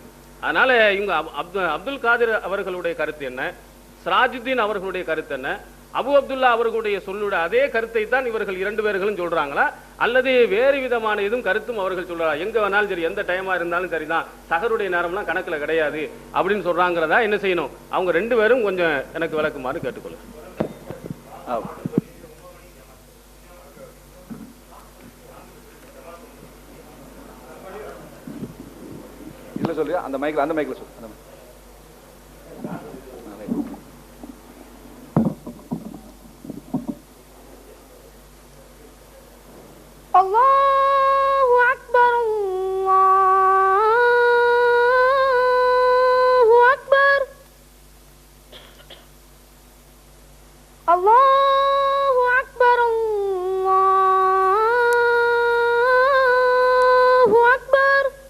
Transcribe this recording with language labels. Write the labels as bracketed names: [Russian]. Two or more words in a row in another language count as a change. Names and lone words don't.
[Tamil] அதனால இவங்க அப்துல் காதிர் அவர்களுடைய கருத்து என்ன, சிராஜுத்தீன் அவர்களுடைய கருத்து என்ன, அபு அப்துல்லா அவர்களுடைய சொல்லுடைய அதே கருத்தை தான் இவர்கள் 2 பேர்களும் சொல்றாங்களா, அல்லது வேறு விதமான எதுவும் கருத்தும் அவர்கள் சொல்றாங்க, எங்க வேணாலும் சரி எந்த டைமா இருந்தாலும் சரிதான், சஹருடைய நேரம்லாம் கணக்குல கிடையாது அப்படின்னு சொல்றாங்கிறதா என்ன செய்யணும், அவங்க 2 பேரும் கொஞ்சம் எனக்கு விளக்குமாறு கேட்டுக்கொள்ளுங்க. இல்ல சொல்றியா, அந்த மைக்ல சொல்லு. [Arabic] الله أكبر، الله أكبر، الله أكبر، الله أكبر.